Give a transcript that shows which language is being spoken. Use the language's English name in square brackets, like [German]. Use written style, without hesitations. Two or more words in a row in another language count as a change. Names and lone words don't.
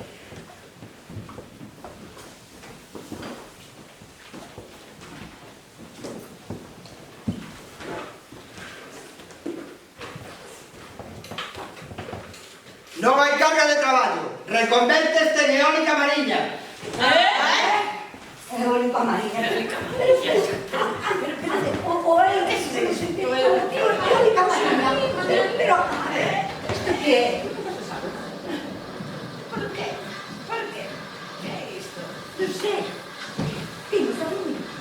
[Galician] Non hai carga de traballo. Reconvérteste en eólica mariña. Eólica mariña. Eólica mariña. Pero espérate, o eólica mariña. Pero, a ver, ¿esto qué é? ¿Por qué? ¿Por qué? ¿Qué é isto? Non sei. Vimos a mí.